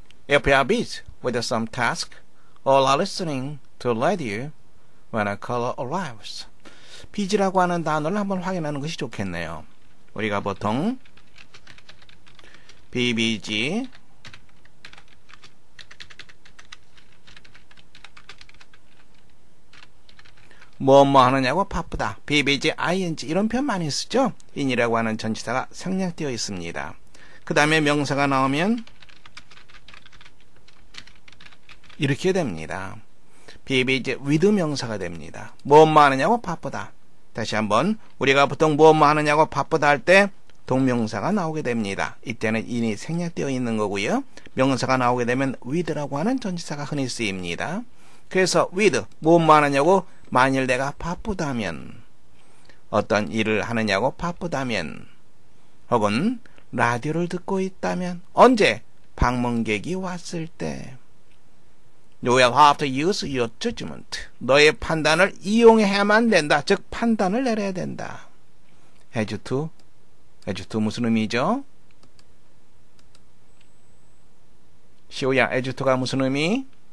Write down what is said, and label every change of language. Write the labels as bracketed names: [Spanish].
[English] If you are busy with some task, all are listening to radio when a caller arrives. [Korean] busy라고 하는 단어를 한번 확인하는 것이 좋겠네요. 우리가 보통 be busy, 뭐 하느냐고 바쁘다. be busy, ing 이런 표현 많이 쓰죠. in이라고 하는 전치사가 생략되어 있습니다. 그 다음에 명사가 나오면 이렇게 됩니다. be busy with 명사가 됩니다. 뭐 하느냐고 바쁘다. 다시 한번 우리가 보통 뭐 하느냐고 바쁘다 할 때 동명사가 나오게 됩니다. 이때는 in이 생략되어 있는 거고요. 명사가 나오게 되면 with라고 하는 전치사가 흔히 쓰입니다. 그래서 with 뭐 하느냐고 만일 내가 바쁘다면, 어떤 일을 하느냐고 바쁘다면, 혹은 라디오를 듣고 있다면, 언제? 방문객이 왔을 때. [English] You will have to use your judgment. [Korean] 너의 판단을 이용해야만 된다. 즉 판단을 내려야 된다. Have to 무슨 의미죠? 시오야, have to가 무슨 의미?